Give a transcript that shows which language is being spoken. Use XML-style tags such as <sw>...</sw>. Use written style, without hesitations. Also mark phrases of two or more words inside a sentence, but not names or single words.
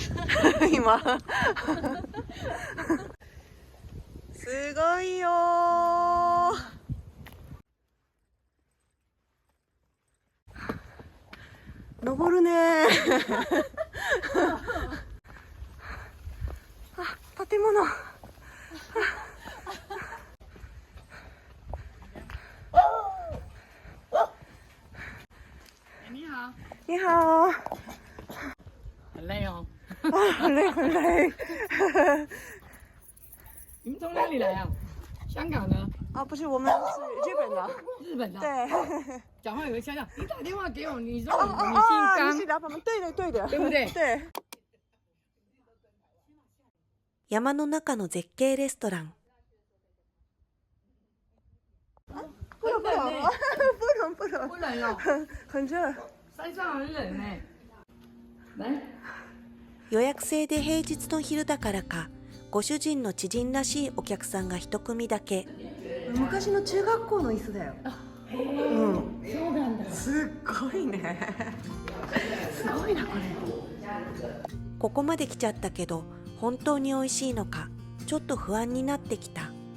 <ja>今。すごいよー。登るねー。あ、建物。</ja> <zh>你好，你好。很累哦。很累很累。你们从哪里来啊？香港的？啊，不是，我们是日本的。日本的？对。讲话有个腔调。你打电话给我，你说哦你哦姓哦，张你是，老板们，对的对的，对不对？对。</zh> <ja>山の中の絶景レストラン。</ja> <zh>不冷不冷，不冷不冷，不冷哦，很热。山上很冷呢。来，</zh> <ja>予約制で平日の昼だからか、ご主人の知人らしいお客さんが一組だけ。昔の中学校の椅子だよ。うん。そうなんだ。すっごいね。すごいなこれ。ここまで来ちゃったけど、本当に美味しいのか、ちょっと不安になってきた。</ja>